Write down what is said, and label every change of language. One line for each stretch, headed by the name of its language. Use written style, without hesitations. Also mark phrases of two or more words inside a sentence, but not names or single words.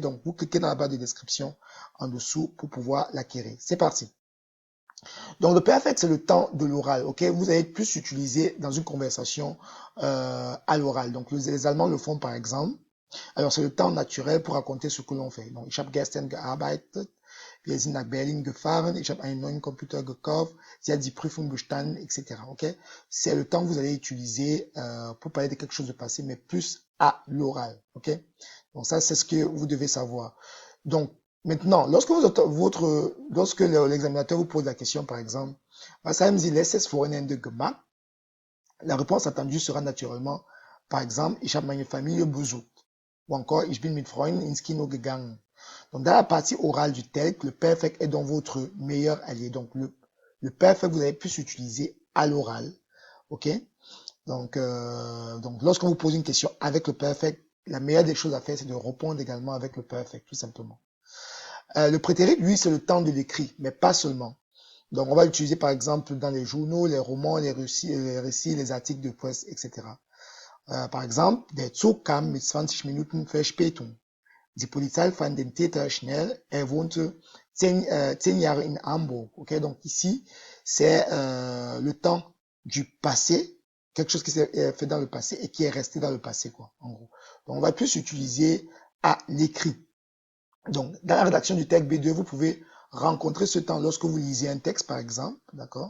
French: Donc, vous cliquez dans la barre de description en dessous pour pouvoir l'acquérir. C'est parti. Donc, le perfect, c'est le temps de l'oral, ok? Vous allez plus utiliser dans une conversation à l'oral. Donc, les Allemands le font par exemple. Alors, c'est le temps naturel pour raconter ce que l'on fait. Donc,
German: ich habe gestern gearbeitet, wir sind nach Berlin gefahren, ich habe einen neuen Computer gekauft, sie hat die Prüfung bestanden,
French: etc. Ok? C'est le temps que vous allez utiliser pour parler de quelque chose de passé, mais plus à l'oral, ok? Donc, ça, c'est ce que vous devez savoir. Donc, maintenant, lorsque l'examinateur vous pose la question, par exemple,
German: was haben Sie letztes Wochenende gemacht?
French: La réponse attendue sera naturellement, par exemple,
German: ich habe meine Familie besucht.
French: Ou encore,
German: ich bin mit Freunden ins Kino gegangen.
French: Donc, dans la partie orale du TELC, le perfect est donc votre meilleur allié. Donc, le perfect, vous allez plus utiliser à l'oral. OK? Donc, lorsqu'on vous pose une question avec le perfect, la meilleure des choses à faire, c'est de répondre également avec le perfect, tout simplement. Le prétérit, lui, c'est le temps de l'écrit, mais pas seulement. Donc, on va l'utiliser par exemple dans les journaux, les romans, les récits, les articles de presse, etc. Par exemple,
German: der Zug kam mit 20 Minuten Verspätung. Die Polizei fand den Täter schnell. Er wohnte 10 Jahre in Hamburg.
French: Okay, donc ici, c'est le temps du passé, quelque chose qui s'est fait dans le passé et qui est resté dans le passé, quoi, en gros. Donc, on va plus utiliser à l'écrit. Donc, dans la rédaction du texte B2, vous pouvez rencontrer ce temps lorsque vous lisez un texte, par exemple, d'accord?